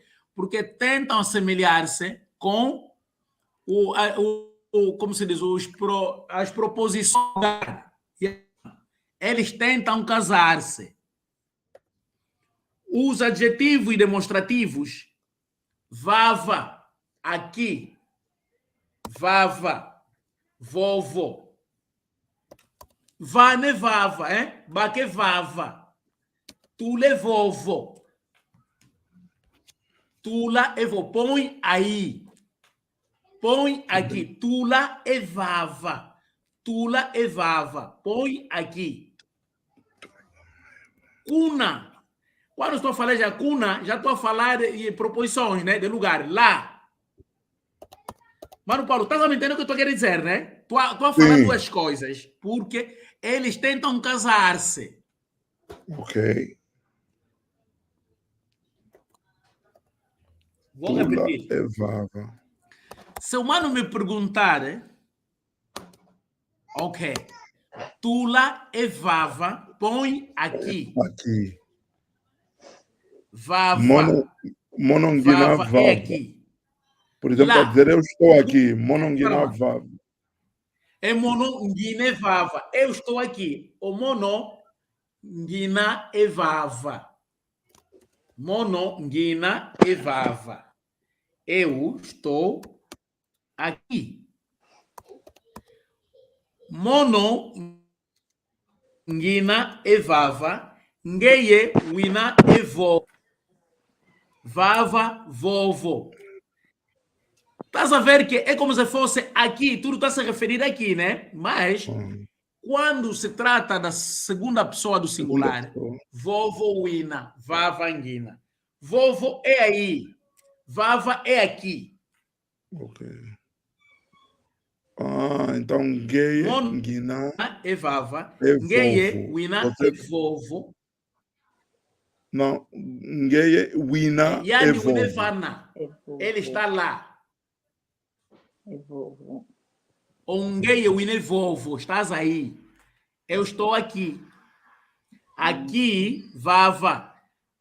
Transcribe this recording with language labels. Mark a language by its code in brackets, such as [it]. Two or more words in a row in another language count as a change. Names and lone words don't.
[pt] Porque tentam assemelhar-se com como se diz, as proposições. Eles tentam casar-se. Os adjetivos demonstrativos, vava, aqui, [kg] vava, vovo. Vane vava, baque vava. Tule vovo. Tula e vo. [pt] Põe aí. Põe aqui. [kg] Tula e vava. Tula e vava. [pt] Põe aqui. Cuna. Quando estou a falar de cuna, já estou a falar de proposições, né? De lugar. Lá. Mano Paulo, estás a me entender o que eu estou querendo dizer, né? Estou a falar duas coisas. Porque eles tentam casar-se. Ok. Vou repetir. Evava. Se o mano me perguntar, ok, [kg] tula e vava, [pt] põe aqui. Aqui. Vava. [kg] Mononguina vava. [pt] É aqui. Por exemplo, a dizer eu estou aqui. [kg] Mononguina vava. É mononguina vava. [pt] Eu estou aqui. [kg] O mononguina e vava. Mononguina e vava. [pt] Eu estou aqui. [kg] Mononguina e vava. Ngeye wina e vo. Vava, vovo. [pt] Estás a ver que é como se fosse aqui, tudo está a se referir aqui, né? Mas, quando se trata da segunda pessoa do singular, [kg] vovo, wina, vava, nguina. [pt] Vovo é aí, vava é aqui. Ok. Então, [kg] ngeye, nguina e vava, e ngeye, wina e vovo. Não, ngeye, wina e vovo. [pt] Ele está lá. [kg] Ongeye wine vovo, [pt] estás aí. Eu estou aqui. Aqui, vava.